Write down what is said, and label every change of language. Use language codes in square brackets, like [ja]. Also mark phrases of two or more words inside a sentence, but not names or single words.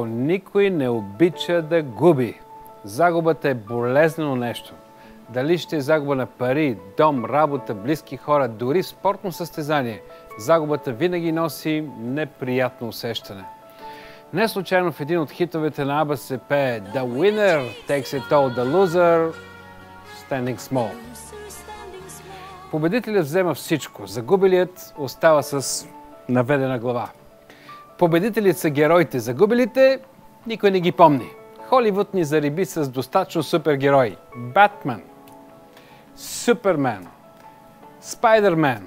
[bg] Никой не обича да губи. Загубата е болезнено нещо. Дали ще е загуба на пари, дом, работа, близки хора, дори спортно състезание, загубата винаги носи неприятно усещане. Не случайно в един от хитовете на ABBA се пее [en] The winner takes it all, the loser standing small. [bg] Победителят взема всичко, загубилият остава с наведена глава. Победителите са героите, загубилите никой не ги помни. Холивуд ни зариби с достатъчно супергерои. Батман, Супермен, Спайдермен.